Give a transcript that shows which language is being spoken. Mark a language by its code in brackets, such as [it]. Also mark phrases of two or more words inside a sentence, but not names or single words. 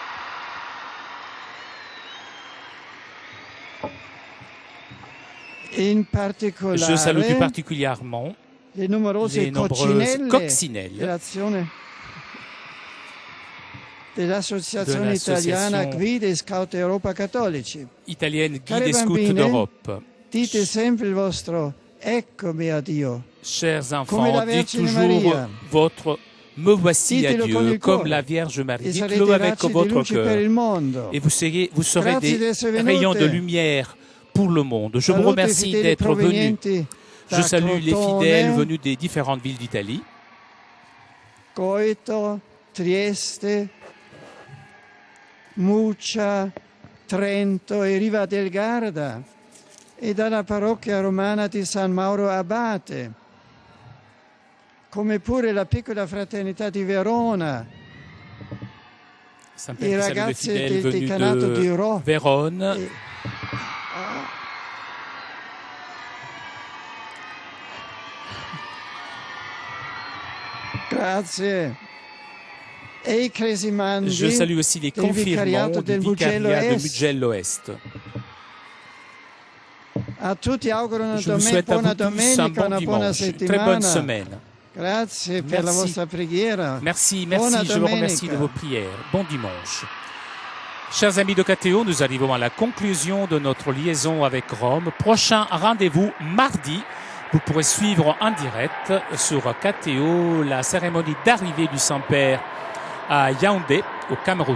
[fr] Je salue plus particulièrement les nombreuses coccinelles [it] dell'Associazione Italiana Guide e Scout Europa Cattolici. [fr] Italienne Guide et Scout d'Europe. [it] Dite sempre il vostro eccomi a Dio. [fr] Chers enfants, dites toujours votre me voici à Dieu, comme la Vierge Marie. Dites-le avec votre cœur. Et vous serez des rayons de lumière pour le monde. Je vous remercie d'être venus. Je salue les fidèles venus des différentes villes d'Italie. [it] Goito, Trieste, Muccia, Trento e Riva del Garda e dalla parrocchia romana di San Mauro Abate, come pure la piccola fraternità di Verona, i ragazzi del decanato di Verona. Grazie. E i cresimandi. [fr] Je salue aussi les confirmants du vicariat de Mugello Est. [it] A tutti auguro una [fr] Je vous souhaite à vous tous un bon [it] una buona [fr] dimanche, une très bonne [it] settimana. [fr] semaine. [it] Grazie per la vostra preghiera. [fr] Merci, [it] Buona [fr] je vous remercie [it] domenica. [fr] de vos prières. Bon dimanche. Chers amis de KTO, nous arrivons à la conclusion de notre liaison avec Rome. Prochain rendez-vous mardi. Vous pourrez suivre en direct sur KTO la cérémonie d'arrivée du Saint-Père à Yaoundé, au Cameroun.